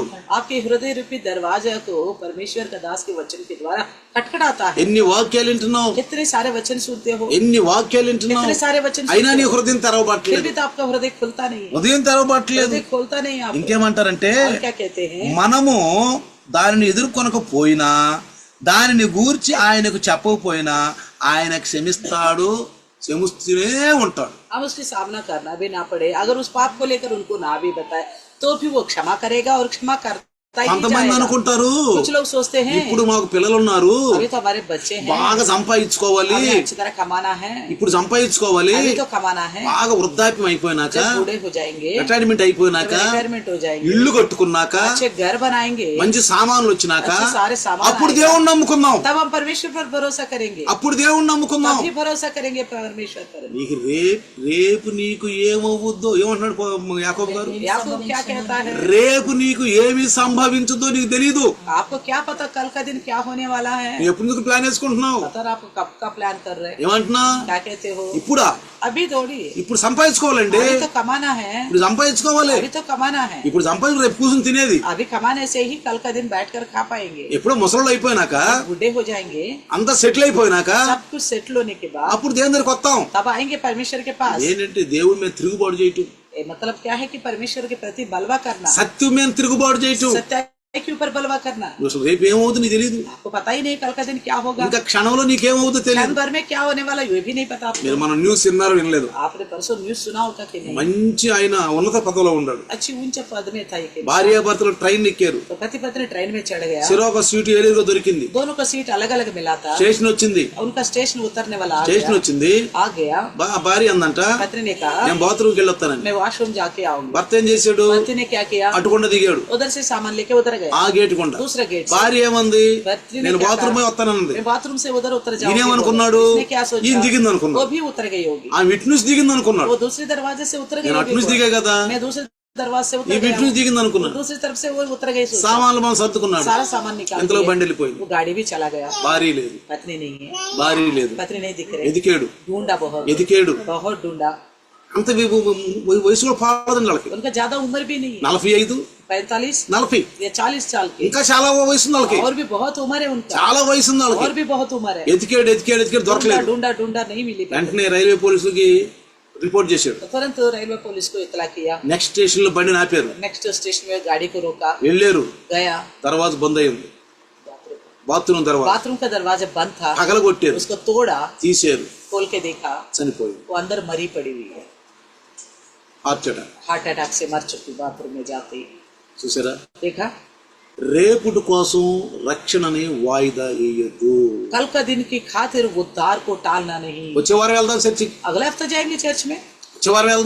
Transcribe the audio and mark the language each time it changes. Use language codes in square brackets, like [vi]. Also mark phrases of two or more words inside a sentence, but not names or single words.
[hi] आपके हृदय रूपी दरवाजा को परमेश्वर का दास के वचन के द्वारा खटखटाता है. [te] ఎన్ని వాక్యాలు వింటున్నావు, [hi] कितने सारे वचन सुनते हो, [te] ఎన్ని వాక్యాలు వింటున్నావు, [hi] कितने सारे वचन [te] అయినా [hi] सुनते [te] నీ [hi] हो, [te] హృదయం [hi] फिर [te] తెరవబట్టలేదు. [hi] भी तो आपका हृदय खुलता नहीं है, [te] హృదయం తెరవబట్టలేదు. [hi] हृदय खोलता नहीं है आपको. [te] ఇంకేమంటారంటే, [hi] और क्या कहते हैं, [te] మనము దానిని ఎదుర్కొనకపోయినా, దానిని గూర్చి ఆయనకు చెప్పకపోయినా ఆయన క్షమిస్తాడు, క్షమిస్తూనే ఉంటాడు. [hi] हम उसकी सामना करना भी ना पड़े, अगर उस पाप को लेकर उनको ना भी बताए तो भी वो क्षमा करेगा और क्षमा करता ही [te] కొంతమంది [hi] जाएगा. [te] అనుకుంటారు, [hi] कुछ लोग सोचते हैं [te] ఇప్పుడు మాకు పిల్లలు ఉన్నారు, [hi] अभी तो हमारे बच्चे हैं, [te] బాగా సంపాదించుకోవాలి, [hi] हमें अच्छी तरह कमाना है, [te] ఇప్పుడు సంపాదించుకోవాలి, [hi] अभी तो कमाना है, [te] బాగా వృద్ధాప్యం అయిపోయినాక, [hi] जब बूढ़े हो जाएंगे, [te] రిటైర్మెంట్ అయిపోయినాక, [hi] रिटायरमेंट हो जाएंगे, [te] ఇల్లు కట్టుకున్నాక, [hi] अच्छे घर बनाएंगे, [te] మంచి సామాన్లు వచ్చినాక, [hi] अच्छे सारे सामान [te] అప్పుడు [hi] आएगा, [te] దేవుణ్ణి నమ్ముకుందాం, [hi] तब हम परमेश्वर पर भरोसा करेंगे, [te] అప్పుడు దేవుణ్ణి నమ్ముకుందాం. [hi] तभी भरोसा करेंगे परमेश्वर पर. [te] నీకు రేపు నీకు ఏమవుద్దో ఏమంటున్నాడు యాకోబు గారు, [hi] याकूब क्या कहता है, [te] రేపు నీకు ఏమి సంభవించుదో నీకు తెలియదు. [hi] आपको क्या पता कल का दिन क्या होने वाला है, [te] నువ్వు ఎప్పుడు నీకు ప్లాన్ వేసుకుంటున్నావు, [hi] पता आप कब का प्लान कर रहे हैं, [te] ఏమంటున్నా, [hi] क्या कहते हो, [te] ఇప్పుడా, [hi] अभी दौड़िए, [te] ఇప్పుడు సంపాదించుకోవాలండి, [hi] अभी तो कमाना है, [te] ఇప్పుడు సంపాదించుకోవాలి, [hi] अभी तो कमाना है, [te] ఇప్పుడు సంపాదించి రేపు కూర్చుని తినేది. [hi] अभी कमाने से ही कल का दिन बैठकर खा पाएंगे. [te] ఎప్పుడో ముసలు అయిపోయినాక, [hi] बूढ़े हो जाएंगे, [te] అంతా సెటిల్ అయిపోయినాక, [hi] सब कुछ सेटल होने के बाद [te] అప్పుడు దేవుని దగ్గరికి వస్తాం. [hi] तब आएंगे परमेश्वर के पास. [te] ఏంటంటే దేవుడి మీద తిరుగుబాటు చేయటం, [hi] ये मतलब क्या है कि परमेश्वर के प्रति बलवा करना, [te] సత్యం మీద తిరుగుబాటు చేయటం. [hi] सत्य के ऊपर बलवा करना. [te] నువ్వు అసలు రేపు ఏమవుతుంది నీకు తెలియదు, [hi] आपको पता ही नहीं कल का दिन क्या होगा, [te] ఇంకా క్షణంలో నీకేమవుతుందో [hi] क्षण [te] తెలియదు. [hi] भर में क्या होने वाला ये भी नहीं पता आपको. [te] మీరు మన న్యూస్ విన్నారో వినలేదు, [hi] आपने परसों न्यूज सुना होगा कि नहीं, [te] మంచి ఆయన ఉన్నత పదవిలో ఉన్నాడు, [hi] अच्छी ऊंचे पद में था ये, [te] భార్యాభర్తలు ట్రైన్ ఎక్కారు, [hi] तो पति पत्नी ट्रेन में चढ़ गया, [te] సిరొక సీటు ఏలేరుగా దొరికింది, [hi] दोनों का सीट अलग अलग मिला था, [te] స్టేషన్ వచ్చింది, [hi] उनका स्टेशन उतरने वाला [te] స్టేషన్ వచ్చింది, [hi] आ गया. [te] భార్య అందంట, [hi] पत्नी ने कहा [te] నేను బాత్రూమ్కి వెళ్ళొస్తానని. [hi] मैं वॉशरूम जाके आऊंगा. [te] భర్త ఏం చేశాడు, [hi] पति ने क्या किया, [te] అటుకుండా దిగాడు, [hi] उधर से सामान लेके उधर गए, [te] ఆ గేటు కొండ. [hi] दूसरा गेट से. [te] భార్య ఏమంది, [hi] पत्नी ने [te] నేను [hi] क्या [te] బాత్రూమ్ [hi] कहा, [te] వస్తానన్నది. [hi] मैं बाथरूम से उधर उतर जाऊंगी. [te] ఈయనేమనుకున్నాడు, [hi] उसने क्या सोचा, [te] ఈయన దిగింది అనుకున్నాడు, [hi] वो भी उतर गई होगी, [te] ఆ ఇటు నుంచి దిగింది అనుకున్నాడు, [hi] वो दूसरे दरवाजे से उतर गई [te] నేను అటు నుంచి [hi] होगी, [te] దిగా కదా, [hi] मैं दूसरे दरवाजे से [te] ఈ [hi] उतर [te] ఇటు [hi] गया [te] నుంచి దిగింది అనుకున్నాడు. [hi] दूसरी तरफ से वो उतर गई, सोचा. [te] సామాన్లు మనం సర్దుకున్నాడు, [hi] सारा सामान निकाल [te] ఇంతలో [hi] दिया. [te] బండి వెళ్ళిపోయింది, [hi] वो गाड़ी भी चला गया, [te] భార్య లేదు, [hi] पत्नी नहीं है, [te] భార్య లేదు, [hi] पत्नी नहीं दिख रही, [te] ఎదికాడు, [hi] ढूंढा बहुत [te] ఎదికాడు, [hi] बहुत ढूंढा, [te] అంత వయసులో పాడదండి వాళ్ళకి, [hi] उनका ज्यादा उम्र भी नहीं, 45 45 40, या 40 साल के, [te] ఇంకా చాలా వయసు ఉంది వాళ్ళకి, [hi] और भी बहुत उम्र है उनका, [te] చాలా వయసు ఉంది [hi] और [te] వాళ్ళకి. [hi] भी बहुत उम्र है. [te] ఎదికాడు ఎదికాడు ఎదికాడు [hi] ढूंढा [te] దొరకలేదు. [hi] ढूंढा ढूंढा नहीं मिली. [te] వెంటనే రైల్వే పోలీసులకి రిపోర్ట్ చేశాడు. [hi] तो तुरंत [en] railway police [hi] को इतला किया. [en] next station [te] లో బండిని ఆపారు, [en] next station [hi] में गाड़ी को रोका, [te] వెళ్ళారు, [hi] गया, [te] తర్వాత బంద్ అయింది, బాత్రూమ్ తర్వాత [hi] बाथरूम का दरवाजा बंद था, [te] పగలగొట్టారు, [hi] उसको तोड़ा, [te] తీసారు, [hi] खोल के देखा [te] చనిపోయింది, [hi] वो अंदर मरी पड़ी हुई है, [en] heart attack. heart attack [hi] से मर चुकी बाथरूम में जाते ही. [te] చూసారా, [hi] देखा [te] రేపుటి కోసం రక్షణని వాయిదా వేయద్దు. [hi] कल का दिन की खातिर उद्धार को टालना नहीं। [te] వచ్చే వారం వెళ్దాం చర్చికి, [hi] अगले हफ्ते जाएंगे चर्च में, [te] వచ్చే వారం వెళ్దాం,